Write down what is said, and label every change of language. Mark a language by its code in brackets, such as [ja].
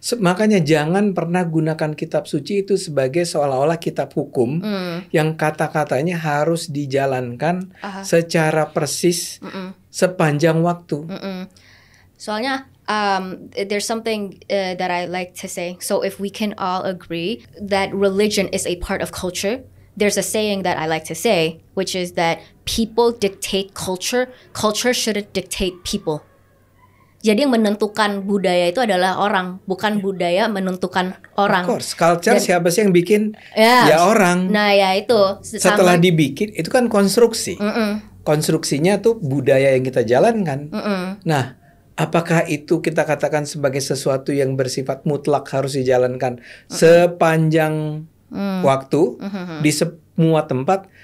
[id] Makanya jangan pernah gunakan kitab suci itu sebagai seolah-olah kitab hukum yang kata-katanya harus dijalankan secara persis sepanjang waktu. [en] Soalnya there's something that I like to say. So if we can all agree that religion is a part of culture, there's a saying that I like to say, which is that people dictate culture. Culture shouldn't dictate people. [id] Jadi yang menentukan budaya itu adalah orang, bukan budaya menentukan orang. [en] Of course, [id] culture siapa sih yang bikin? Ya. Ya orang. Nah ya itu. Setelah dibikin, itu kan konstruksi. Konstruksinya tuh budaya yang kita jalankan. Nah, apakah itu kita katakan sebagai sesuatu yang bersifat mutlak harus dijalankan sepanjang waktu di semua tempat?